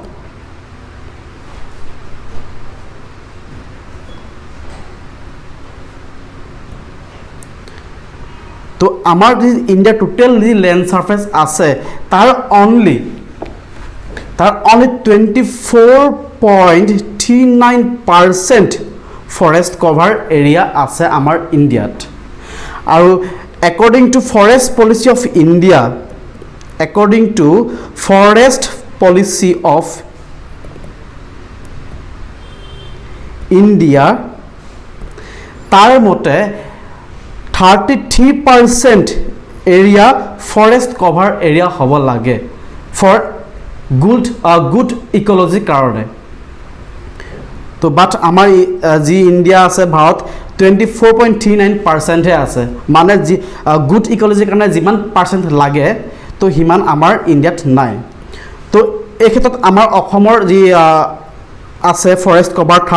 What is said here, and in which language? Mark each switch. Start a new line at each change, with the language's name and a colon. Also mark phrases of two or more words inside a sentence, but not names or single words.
Assamese: তো আমাৰ ইণ্ডিয়া টোটেল যি
English: land surface
Assamese: আছে তাৰ অনলি
English: 24.39% forest cover area
Assamese: আছে আমাৰ ইণ্ডিয়াত আৰু
English: according to forest policy of India according to forest policy of India
Assamese: তাৰ মতে
English: 33% area forest cover area
Assamese: হ'ব লাগে
English: for good ecology
Assamese: কাৰণে তো বাট আমাৰ যি ইণ্ডিয়া আছে ভাৰত 24.39% হে আছে মানে যি
English: good ecology
Assamese: কাৰণে যিমান পাৰ্চেন্ট লাগে তো হিমান আমাৰ ইণ্ডিয়াত নাই তো এই ক্ষেত্ৰত আমাৰ অসমৰ যি আছে
English: forest cover